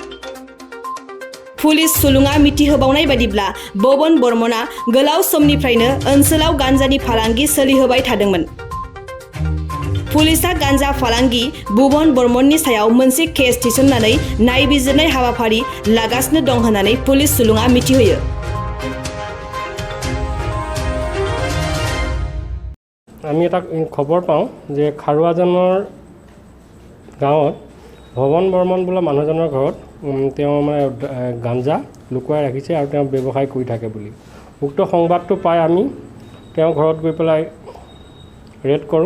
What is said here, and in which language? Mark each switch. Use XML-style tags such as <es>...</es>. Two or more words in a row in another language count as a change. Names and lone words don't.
<brx>पुलिस सुलुङा मिथिहोबावनाय बादिब्ला भुबन बर्मनआ गोलाव समनिफ्रायनो ओनसोलाव गान्जानि फालांगि सोलिहोबाय थादोंमोन। पुलिसा गान्जा फालांगि भुबन बर्मननि सायाव मोनसे केस थिसननानै नायबिजिरनाय हाबाफारि लागासिनो दं होननानै पुलिस सुलुङा मिथिहोयो।</brx> <as>আমি এটা খবৰ পাওঁ যে খাৰুৱাজানৰ গাঁৱত ভৱন বৰ্মন বোলা মানুহজনৰ ঘৰত তেওঁ মানে গাঞ্জা লুকুৱাই ৰাখিছে আৰু তেওঁ ব্যৱসায় কৰি থাকে বুলি উক্ত সংবাদটো পাই আমি তেওঁ ঘৰত গৈ পেলাই ৰেড কৰোঁ।</as>